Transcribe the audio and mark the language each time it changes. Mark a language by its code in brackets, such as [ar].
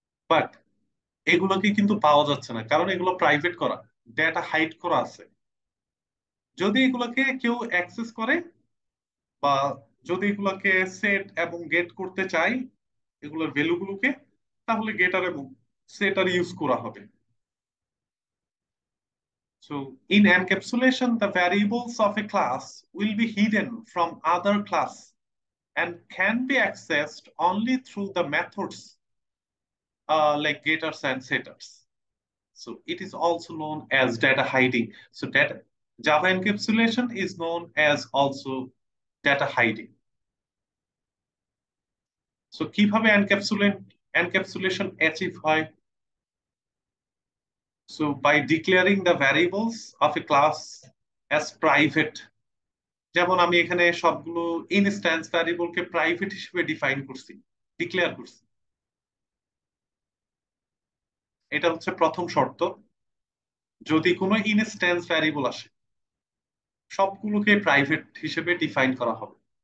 [bn] But এগুলোকে কিন্তু পাওয়া যাচ্ছে না, কারণ এগুলো প্রাইভেট করা, ডেটা হাইড করা আছে। যদি এগুলোকে কেউ অ্যাক্সেস করে, বা যদি এগুলোকে সেট এবং গেট করতে চাই এগুলোর ভ্যালুগুলোকে, তাহলে গেটার এবং সেটার ইউজ করা হবে। [en] So in encapsulation, the variables of a class will be hidden from other class and can be accessed only through the methods like getters and setters. So it is also known as data hiding. So data Java encapsulation is known as also data hiding. [bn] So কিভাবে encapsulation achieve হয়? [en] So by declaring the variables of a class as private, [bn] যেমন আমি এখানে সবগুলো instance ভ্যারিয়েবলকে private হিসেবে define করছি, declare করছি। এটা হচ্ছে প্রথম শর্ত। যদি কোনো ইনস্ট্যান্স ভ্যারিয়েবল আসে, সবগুলোকে প্রাইভেট হিসেবে ডিফাইন করা হবে।